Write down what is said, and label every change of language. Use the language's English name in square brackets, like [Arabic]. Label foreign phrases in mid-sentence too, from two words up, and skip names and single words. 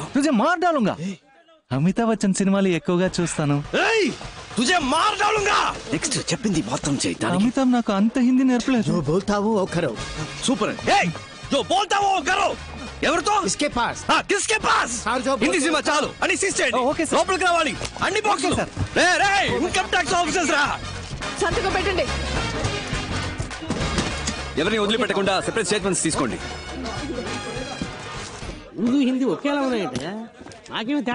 [Hindi] तुझे मार डालूंगा. [Telugu] అమితాబ్ బచ్చన్ సినిమాలు ఎక్కువగా చూస్తాను. [Hindi] तुझे मार डालूंगा. [Telugu] నెక్స్ట్ చెప్పింది మాత్రం చేయి. అమితాబ్ నాకు అంత హిందీ నేర్పలేదు. [Hindi] जो बोलता वो करो. [Telugu] సూపర్. ఏయ్ [Hindi] जो बोलता वो करो. ఎవరితో? किसके पास? हां किसके पास? [Telugu] హిందీ సినిమా చాలు అని సీజ్ చేయండి. లోపలికి రావాలి అన్ని బాక్సులు. రే రే ఇన్కమ్ టాక్స్ ఆఫీసర్స్ రా. సంతకం పెట్టండి. ఎవరిని వదిలిపెట్టకుండా సెపరేట్ స్టేట్మెంట్స్ తీసుకోండి. ఉర్దూ హిందీ ఒకేలా ఉన్నాయంటే నాకేమో తేడా